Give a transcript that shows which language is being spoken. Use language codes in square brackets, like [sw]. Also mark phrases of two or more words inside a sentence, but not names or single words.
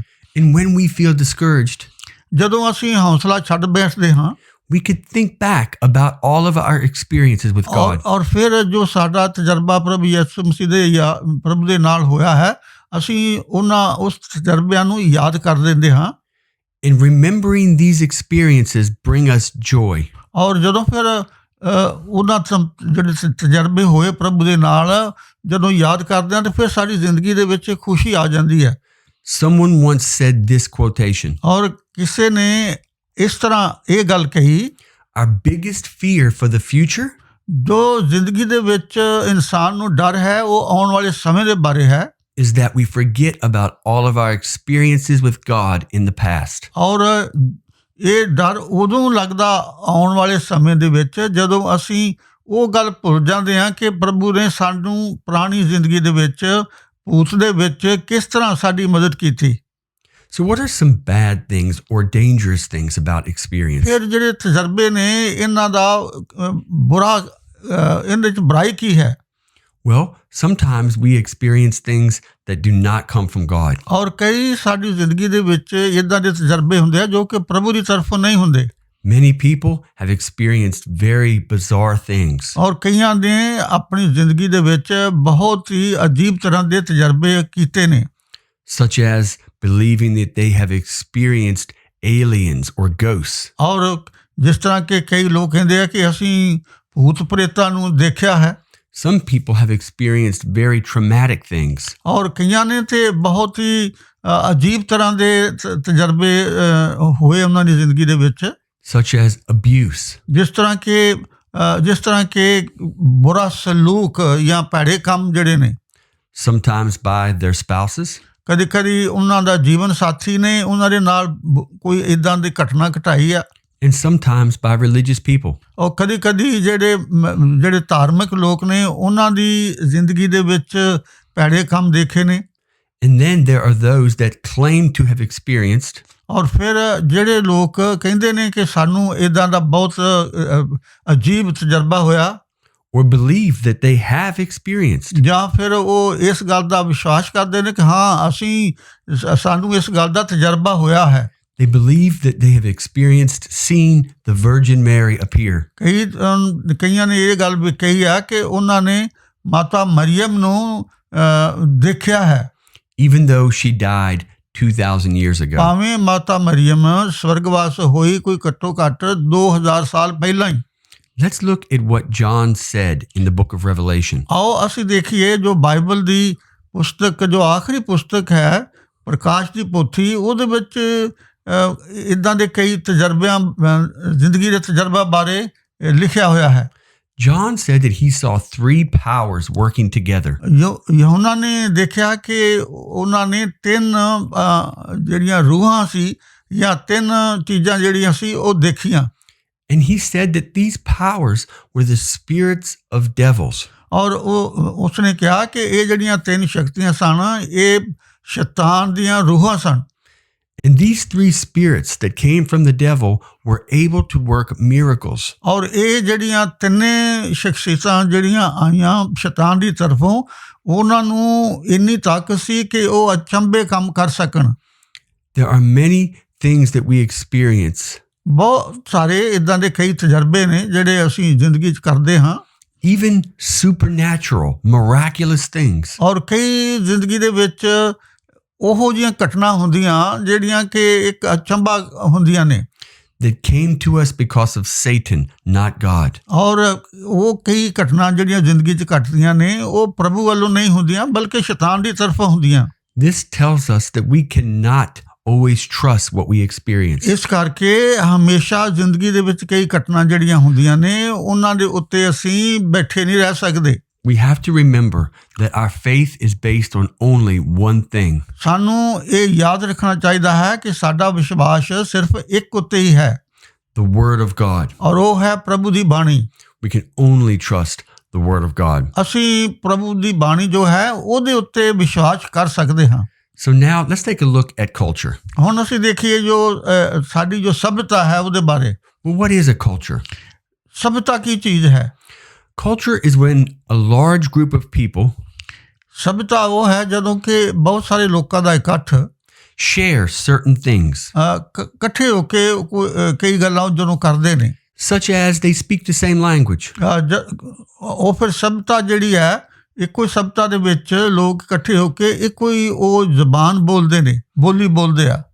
[en] And when we feel discouraged, [pa] ਜਦੋਂ ਅਸੀਂ ਹੌਸਲਾ ਛੱਡ ਬੈਠਦੇ ਹਾਂ, [en] we could think back about all of our experiences with God. [pa] ਔਰ ਫਿਰ ਜੋ ਸਾਡਾ ਤਜਰਬਾ ਪ੍ਰਭੂ ਯਿਸੂ ਮਸੀਹ ਦੇ ਜਾਂ ਪ੍ਰਭੂ ਦੇ ਨਾਲ ਹੋਇਆ ਹੈ, ਅਸੀਂ ਉਸ ਤਜਰਬਿਆਂ ਨੂੰ ਯਾਦ ਕਰ ਲੈਂਦੇ ਹਾਂ। [en] And remembering these experiences bring us joy. [pa] ਔਰ ਜਦੋਂ ਫਿਰ ਉਹਨਾਂ ਜਿਹੜੇ ਤਜਰਬੇ ਹੋਏ ਪ੍ਰਭੂ ਦੇ ਨਾਲ ਜਦੋਂ ਯਾਦ ਕਰਦੇ ਹਾਂ ਤਾਂ ਫਿਰ ਸਾਡੀ ਜ਼ਿੰਦਗੀ ਦੇ ਵਿੱਚ ਖੁਸ਼ੀ ਆ ਜਾਂਦੀ ਹੈ। [en] Someone once said this quotation. [pa] ਔਰ ਕਿਸੇ ਨੇ ਇਸ ਤਰ੍ਹਾਂ ਇਹ ਗੱਲ ਕਹੀ, [en] Our biggest fear for the future [pa] ਜੋ ਜ਼ਿੰਦਗੀ ਦੇ ਵਿੱਚ ਇਨਸਾਨ ਨੂੰ ਡਰ ਹੈ ਉਹ ਆਉਣ ਵਾਲੇ ਸਮੇਂ ਦੇ ਬਾਰੇ ਹੈ। [en] is that we forget about all of our experiences with God in the past. [pa] ਔਰ ਇਹ ਡਰ ਉਦੋਂ ਲੱਗਦਾ ਆਉਣ ਵਾਲੇ ਸਮੇਂ ਦੇ ਵਿੱਚ ਜਦੋਂ ਅਸੀਂ ਉਹ ਗੱਲ ਭੁੱਲ ਜਾਂਦੇ ਹਾਂ ਕਿ ਪ੍ਰਭੂ ਨੇ ਸਾਨੂੰ ਪੁਰਾਣੀ ਜ਼ਿੰਦਗੀ ਦੇ ਵਿੱਚ ਭੂਤ ਦੇ ਵਿੱਚ ਕਿਸ ਤਰ੍ਹਾਂ ਸਾਡੀ ਮਦਦ ਕੀਤੀ। [en] So what are some bad things or dangerous things about experience? [pa] ਫਿਰ ਜਿਹੜੇ ਤਜਰਬੇ ਨੇ ਇਹਨਾਂ ਦਾ ਇਹਦੇ 'ਚ ਬੁਰਾਈ ਕੀ ਹੈ? [en] Well, sometimes we experience things that do not come from God. [pa] ਔਰ ਕਈ ਸਾਡੀ ਜ਼ਿੰਦਗੀ ਦੇ ਵਿੱਚ ਇੱਦਾਂ ਦੇ ਤਜਰਬੇ ਹੁੰਦੇ ਆ ਜੋ ਕਿ ਪ੍ਰਭੂ ਦੀ ਤਰਫੋਂ ਨਹੀਂ ਹੁੰਦੇ। [en] Many people have experienced very bizarre things. [pa] ਔਰ ਕਈਆਂ ਨੇ ਆਪਣੀ ਜ਼ਿੰਦਗੀ ਦੇ ਵਿੱਚ ਬਹੁਤ ਹੀ ਅਜੀਬ ਤਰ੍ਹਾਂ ਦੇ ਤਜਰਬੇ ਕੀਤੇ ਨੇ। [en] Such as believing that they have experienced aliens or ghosts. [pa] ਔਰ ਜਿਸ ਤਰ੍ਹਾਂ ਕਿ ਕਈ ਲੋਕ ਕਹਿੰਦੇ ਆ ਕਿ ਅਸੀਂ ਭੂਤ ਪ੍ਰੇਤਾਂ ਨੂੰ ਦੇਖਿਆ ਹੈ। [en] Some people have experienced very traumatic things. [pa] ਔਰ ਕਈਆਂ ਨੇ ਤੇ ਬਹੁਤ ਹੀ ਅਜੀਬ ਤਰ੍ਹਾਂ ਦੇ ਤਜਰਬੇ ਹੋਏ ਉਹਨਾਂ ਦੀ ਜ਼ਿੰਦਗੀ ਦੇ ਵਿੱਚ। [en] Such as abuse. [pa] ਜਿਸ ਤਰ੍ਹਾਂ ਕਿ ਬੁਰਾ ਸਲੂਕ ਜਾਂ ਭੈੜੇ ਕੰਮ ਜਿਹੜੇ ਨੇ। [en] Sometimes by their spouses. [pa] ਕਦੀ ਉਹਨਾਂ ਦਾ ਜੀਵਨ ਸਾਥੀ ਨੇ ਉਹਨਾਂ ਦੇ ਨਾਲ ਕੋਈ ਇੱਦਾਂ ਦੀ ਘਟਨਾ ਘਟਾਈ ਆ। [en] And sometimes by religious people. [pa] ਔਰ ਕਦੀ ਜਿਹੜੇ ਧਾਰਮਿਕ ਲੋਕ ਨੇ ਉਹਨਾਂ ਦੀ ਜ਼ਿੰਦਗੀ ਦੇ ਵਿੱਚ ਭੈੜੇ ਕੰਮ ਦੇਖੇ ਨੇ। [en] And then there are those that claim to have experienced [pa] ਔਰ ਫਿਰ ਜਿਹੜੇ ਲੋਕ ਕਹਿੰਦੇ ਨੇ ਕਿ ਸਾਨੂੰ ਇਦਾਂ ਦਾ ਬਹੁਤ ਅਜੀਬ ਤਜਰਬਾ ਹੋਇਆ [en] or believe that they have experienced. [pa] ਜਾਂ ਫਿਰ ਉਹ ਇਸ ਗੱਲ ਦਾ ਵਿਸ਼ਵਾਸ ਕਰਦੇ ਨੇ ਕਿ ਹਾਂ ਸਾਨੂੰ ਇਸ ਗੱਲ ਦਾ ਤਜਰਬਾ ਹੋਇਆ ਹੈ [en] They believe that they have experienced seeing the Virgin Mary appear. [pa] ਕਈਆਂ ਨੇ ਇਹ ਗੱਲ ਵੀ ਕਹੀ ਆ ਕਿ ਉਹਨਾਂ ਨੇ ਮਾਤਾ ਮਰੀਮ ਨੂੰ ਦੇਖਿਆ ਹੈ [en] Even though she died 2,000 years ago. [pa] ਭਾਵੇਂ ਮਾਤਾ ਮਰੀਮ ਸਵਰਗਵਾਸ ਹੋਈ ਕੋਈ ਘੱਟੋ ਘੱਟ 2000 ਸਾਲ ਪਹਿਲਾਂ ਹੀ [en] Let's look at what John said in the book of Revelation. [pa] ਆਓ ਅਸੀਂ ਦੇਖੀਏ ਜੋ ਬਾਈਬਲ ਦੀ ਪੁਸਤਕ ਜੋ ਆਖਰੀ ਪੁਸਤਕ ਹੈ ਪ੍ਰਕਾਸ਼ ਦੀ ਪੋਥੀ ਉਹਦੇ ਵਿੱਚ ਇੱਦਾਂ ਦੇ ਕਈ ਤਜਰਬਿਆਂ ਜ਼ਿੰਦਗੀ ਦੇ ਤਜਰਬਾ ਬਾਰੇ ਲਿਖਿਆ ਹੋਇਆ ਹੈ [en] John said that he saw three powers working together. [pa] ਯਹੋਨਾ ਨੇ ਦੇਖਿਆ ਕਿ ਉਹਨਾਂ ਨੇ ਤਿੰਨ ਜਿਹੜੀਆਂ ਰੂਹਾਂ ਸੀ ਜਾਂ ਤਿੰਨ ਚੀਜ਼ਾਂ ਜਿਹੜੀਆਂ ਸੀ ਉਹ ਦੇਖੀਆਂ [en] And he said that these powers were the spirits of devils. [pa] ਔਰ ਉਸਨੇ ਕਿਹਾ ਕਿ ਇਹ ਜਿਹੜੀਆਂ ਤਿੰਨ ਸ਼ਕਤੀਆਂ ਸਨ ਇਹ ਸ਼ੈਤਾਨ ਦੀਆਂ ਰੂਹਾਂ ਸਨ [en] And these three spirits that came from the devil were able to work miracles. [pa] ਔਰ ਇਹ ਜਿਹੜੀਆਂ ਤਿੰਨੇ ਸ਼ਖਸੀਅਤਾਂ ਜਿਹੜੀਆਂ ਆਈਆਂ ਸ਼ੈਤਾਨ ਦੀ ਤਰਫੋਂ ਉਹਨਾਂ ਨੂੰ ਇੰਨੀ ਤਾਕਤ ਸੀ ਕਿ ਉਹ ਅਚੰਭੇ ਕੰਮ ਕਰ ਸਕਣ [en] There are many things that we experience. [pa] ਬਹੁਤ ਸਾਰੇ ਇੱਦਾਂ ਦੇ ਕਈ ਤਜਰਬੇ ਨੇ ਜਿਹੜੇ ਅਸੀਂ ਜ਼ਿੰਦਗੀ 'ਚ ਕਰਦੇ ਹਾਂ [en] Even supernatural, miraculous things. [pa] ਔਰ ਕਈ ਜ਼ਿੰਦਗੀ ਦੇ ਵਿੱਚ ਉਹੋ ਜਿਹੀਆਂ ਘਟਨਾ ਹੁੰਦੀਆਂ ਜਿਹੜੀਆਂ ਕਿ ਇੱਕ ਅਚੰਭਾ ਹੁੰਦੀਆਂ ਨੇ [en] That came to us because of Satan, not God. [pa] ਔਰ ਉਹ ਕਈ ਘਟਨਾ ਜਿਹੜੀਆਂ ਜ਼ਿੰਦਗੀ 'ਚ ਘਟਦੀਆਂ ਨੇ ਉਹ ਪ੍ਰਭੂ ਵੱਲੋਂ ਨਹੀਂ ਹੁੰਦੀਆਂ ਬਲਕਿ ਸ਼ੈਤਾਨ ਦੀ ਤਰਫੋਂ ਹੁੰਦੀਆਂ [en] This tells us that we cannot always trust what we experience. [pa] ਇਸ ਕਰਕੇ ਹਮੇਸ਼ਾ ਜ਼ਿੰਦਗੀ ਦੇ ਵਿੱਚ ਕਈ ਘਟਨਾ ਜਿਹੜੀਆਂ ਹੁੰਦੀਆਂ ਨੇ ਉਹਨਾਂ ਦੇ ਉੱਤੇ ਅਸੀਂ ਬੈਠੇ ਨਹੀਂ ਰਹਿ ਸਕਦੇ [en] We have to remember that our faith is based on only one thing. [pa] ਸਾਨੂੰ ਇਹ ਯਾਦ ਰੱਖਣਾ ਚਾਹੀਦਾ ਹੈ ਕਿ ਸਾਡਾ ਵਿਸ਼ਵਾਸ ਸਿਰਫ ਇੱਕ ਉੱਤੇ ਹੀ ਹੈ [en] The Word of God. [pa] ਔਰ ਉਹ ਹੈ ਪ੍ਰਭੂ ਦੀ ਬਾਣੀ [en] We can only trust the Word of God. [pa] ਅਸੀਂ ਪ੍ਰਭੂ ਦੀ ਬਾਣੀ ਜੋ ਹੈ ਉਹਦੇ ਉੱਤੇ ਵਿਸ਼ਵਾਸ ਕਰ ਸਕਦੇ ਹਾਂ [en] So now let's take a look at culture. [pa] ਹੁਣ ਅਸੀਂ ਦੇਖੀਏ ਜੋ ਸਾਡੀ ਜੋ ਸਭਿਅਤਾ ਹੈ ਉਹਦੇ ਬਾਰੇ [en] Well, what is a culture? [pa] ਸਭਿਅਤਾ ਕੀ ਚੀਜ਼ ਹੈ [en] Culture is when a large group of people [pa] ਸਭਿਅਤਾ ਉਹ ਹੈ ਜਦੋਂ ਕਿ ਬਹੁਤ ਸਾਰੇ ਲੋਕਾਂ ਦਾ ਇਕੱਠ [en] share certain things, [pa] ਇਕੱਠੇ ਹੋ ਕੇ ਕਈ ਗੱਲਾਂ ਜਦੋਂ ਕਰਦੇ ਨੇ [en] such as they speak the same language. [pa] ਉਹ ਫਿਰ ਸਭਿਅਤਾ ਜਿਹੜੀ ਹੈ ਇੱਕੋ ਹੀ ਸਭਿਅਤਾ ਦੇ ਵਿੱਚ ਲੋਕ ਇਕੱਠੇ ਹੋ ਕੇ ਇੱਕੋ ਹੀ ਉਹ ਜ਼ਬਾਨ ਬੋਲਦੇ ਨੇ ਬੋਲੀ ਬੋਲਦੇ ਆ